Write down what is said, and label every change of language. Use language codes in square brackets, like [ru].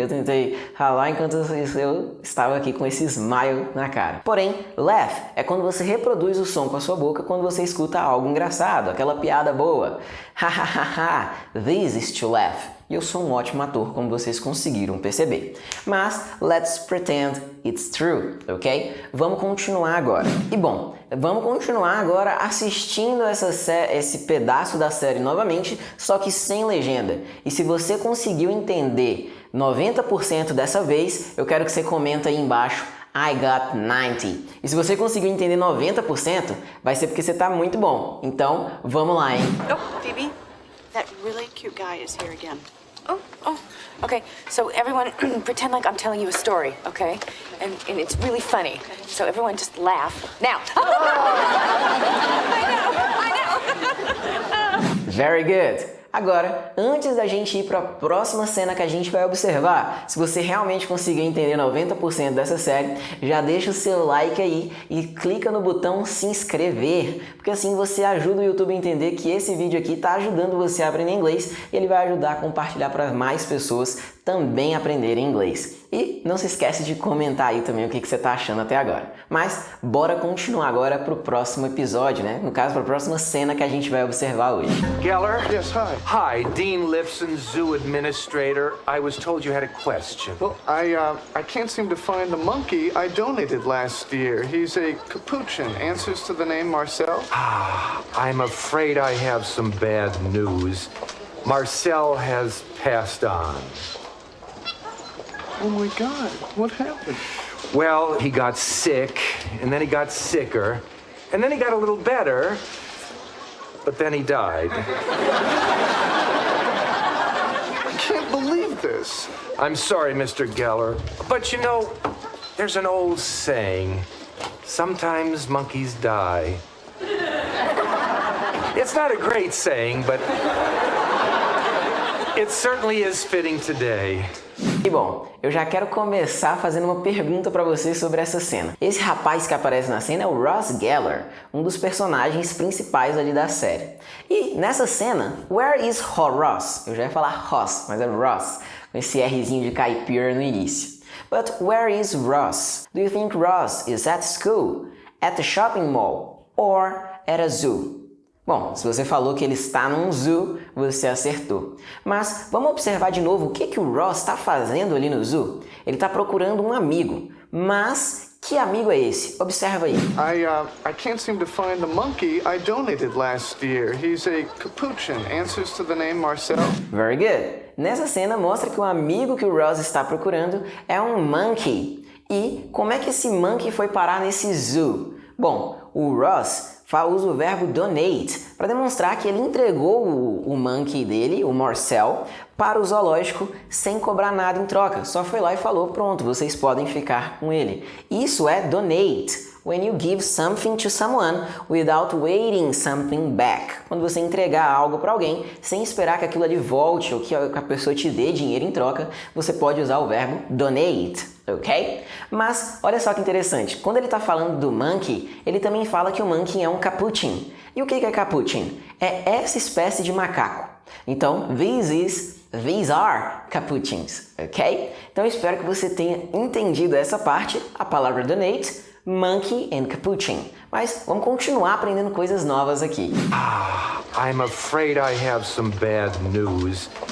[pt] Eu tentei falar enquanto eu estava aqui com esse smile na cara. Porém, laugh é quando você reproduz o som com a sua boca quando você escuta algo engraçado, aquela piada boa. [en] Ha, this is to laugh. [pt] E eu sou um ótimo ator, como vocês conseguiram perceber. [en] Mas, let's pretend it's true, ok? [pt] Vamos continuar agora. E bom, vamos continuar agora assistindo esse pedaço da série novamente, só que sem legenda. E se você conseguiu entender 90% dessa vez, eu quero que você comenta aí embaixo, [en] I got 90. [pt] E se você conseguiu entender 90%, vai ser porque você tá muito bom. Então, vamos lá, hein? [en] Oh, Phoebe, that really cute guy is here again. Okay, so everyone pretend like I'm telling you a story, okay? And it's really funny. So everyone just laugh. Now. Very good. [pt] Agora, antes da gente ir para a próxima cena que a gente vai observar, se você realmente conseguiu entender 90% dessa série, já deixa o seu like aí e clica no botão se inscrever, porque assim você ajuda o YouTube a entender que esse vídeo aqui está ajudando você a aprender inglês e ele vai ajudar a compartilhar para mais pessoas também aprenderem inglês. E não se esquece de comentar aí também o que você está achando até agora. Mas bora continuar agora para o próximo episódio, né? No caso, para a próxima cena que a gente vai observar hoje. [en] Geller? Yes, hi. Hi, Dean Lipson, zoo administrator. I was told you had a question. Well, I can't seem to find the monkey I donated last year. He's a capuchin. Answers to the name Marcel? I'm afraid I have some bad news. Marcel has passed on. Oh my God, what happened? Well, he got sick, and then he got sicker, and then he got a little better, but then he died. I can't believe this. I'm sorry, Mr. Geller, but you know, there's an old saying, sometimes monkeys die. It's not a great saying, but it certainly is fitting today. [pt] E bom, eu já quero começar fazendo uma pergunta para vocês sobre essa cena. Esse rapaz que aparece na cena é o Ross Geller, um dos personagens principais ali da série. E nessa cena, [en] where is Ross? [pt] Eu já ia falar Ross, mas é Ross, com esse Rzinho de caipira no início. [en] But where is Ross? Do you think Ross is at school, at the shopping mall, or at a zoo? [pt] Bom, se você falou que ele está num zoo, você acertou. Mas vamos observar de novo o que o Ross está fazendo ali no zoo. Ele está procurando um amigo, mas que amigo é esse? Observa aí. [en] I can't seem to find the monkey I donated last year. He's a capuchin, answers to the name Marcel. Very good. [pt] Nessa cena mostra que o amigo que o Ross está procurando é um monkey. E como é que esse monkey foi parar nesse zoo? Bom, o Ross usa o verbo donate para demonstrar que ele entregou o monkey dele, o Marcel, para o zoológico sem cobrar nada em troca. Só foi lá e falou, pronto, vocês podem ficar com ele. Isso é donate. [en] When you give something to someone without waiting something back. [pt] Quando você entregar algo para alguém sem esperar que aquilo ali volte ou que a pessoa te dê dinheiro em troca, você pode usar o verbo donate, ok? Mas olha só que interessante, quando ele está falando do monkey, ele também fala que o monkey é um capuchin. E o que é capuchin? É essa espécie de macaco. Então, [en] these are capuchins, [pt] ok? Então eu espero que você tenha entendido essa parte, a palavra donate, monkey and capuchin. Mas vamos continuar aprendendo coisas novas aqui. [en] I'm afraid I have some bad news.